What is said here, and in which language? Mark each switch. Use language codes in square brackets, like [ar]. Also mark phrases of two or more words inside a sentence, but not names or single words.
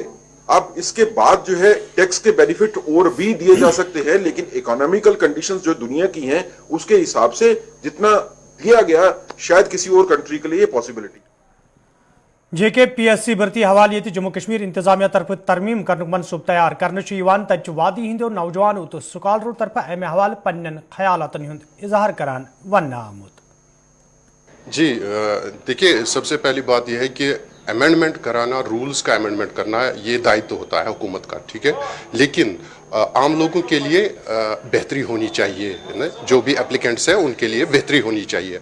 [hi] अब इसके बाद जो है टैक्स के बेनिफिट और भी दिए जा सकते हैं, लेकिन [en] economical conditions [hi] जो दुनिया की हैं उसके हिसाब से जितना दिया गया शायद किसी और कंट्री के लिए पॉसिबिलिटी। [ks] जेके PSC भर्ती हवाले जम्मू कश्मीर इंतजामिया तरफ तरमीम कर मनसूब तैयार कर तच वादी हिंद नौजवानों तो स्कॉलरों तरफ अमे हवाले पन्न ख्यालातन हुंद इजहार करान वन आमुद। [hi] जी देखिए, सबसे पहली बात यह है कि अमेंडमेंट कराना, रूल्स का अमेंडमेंट करना ये दायित्व होता है हुकूमत का, ठीक है। लेकिन आम लोगों के लिए बेहतरी होनी चाहिए, है ना, जो भी एप्लीकेंट्स हैं उनके लिए बेहतरी होनी चाहिए।